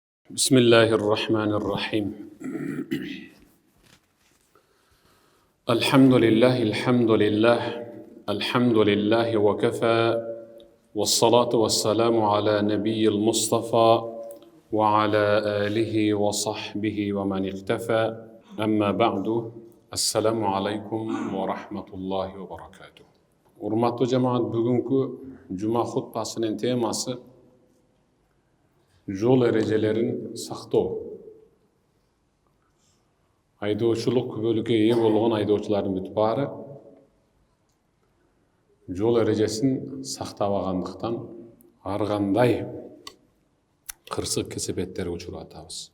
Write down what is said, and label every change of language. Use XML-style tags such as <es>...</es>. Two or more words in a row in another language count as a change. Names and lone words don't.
<ar>بسم الله الرحمن الرحيم الحمد لله وكفى والصلاة والسلام على نبي المصطفى وعلى آله وصحبه ومن اقتفى أما بعد السلام عليكم ورحمة الله وبركاته.</ar> <ky>Урматтуу жамаат, бүгүнкү жума хутбасынын темасы жол эрежелерин сактоо. Айдоочулук күбөлүккө ээ болгон айдоочулардын бүт баары жол эрежесин сактабагандыктан ар кандай кырсык кесепеттерге учуруп атабыз.</ky>